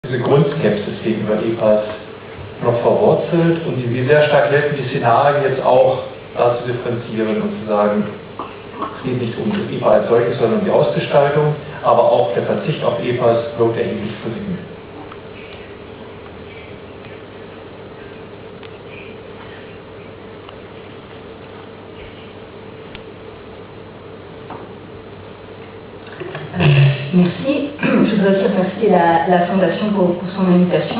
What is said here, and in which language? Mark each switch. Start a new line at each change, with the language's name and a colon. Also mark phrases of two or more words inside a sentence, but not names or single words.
German: Diese Grundskepsis gegenüber EPAs noch verwurzelt und die mir sehr stark helfen, die Szenarien jetzt auch da zu differenzieren und zu sagen, es geht nicht um das EPA als solches, sondern um die Ausgestaltung, aber auch der Verzicht auf EPAs birgt erhebliche Risiken.
French: Merci. Je voudrais aussi remercier la Fondation pour son invitation.